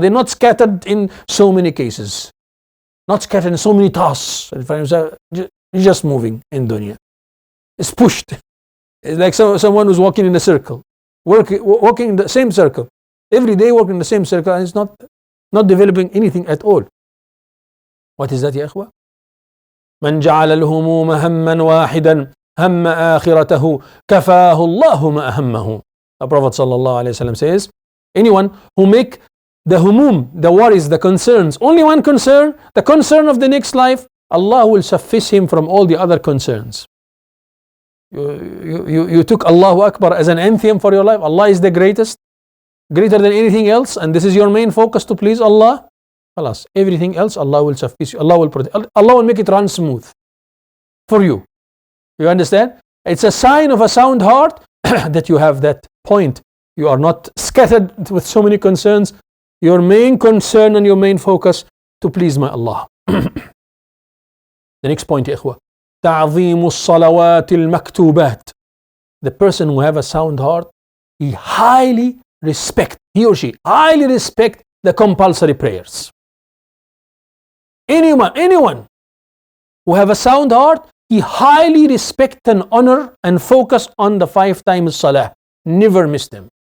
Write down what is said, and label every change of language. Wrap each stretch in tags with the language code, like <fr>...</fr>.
<en>They're not scattered in so many cases. Not scattered in so many tasks. You're just moving in dunya. It's pushed. It's like someone who's walking in a circle. Walking in the same circle. Every day walking in the same circle, and it's not developing anything at all. What is that, ya ikhwa?</en> <ar>من جعل الهموم هما واحدا هم آخرته كفاه الله ما أهمه.</ar> <en>The Prophet sallallahu alaihi wasallam says, anyone who make the humum, the worries, the concerns, only one concern, the concern of the next life, Allah will suffice him from all the other concerns. You took Allahu Akbar as an anthem for your life. Allah is the greatest. greater than anything else, and this is your main focus to please Allah, خلاص, everything else Allah will suffice you. Allah will protect. Allah will make it run smooth for you. You understand? It's a sign of a sound heart that you have that point. You are not scattered with so many concerns. Your main concern and your main focus to please my Allah. The next point, ikhwa.</en> <ar>تعظيم الصلوات المكتوبات.</ar> <en>The person who have a sound heart, he or she highly respect the compulsory prayers. Anyone who have a sound heart, he highly respect and honor and focus on the 5 times salah. Never miss them.</en>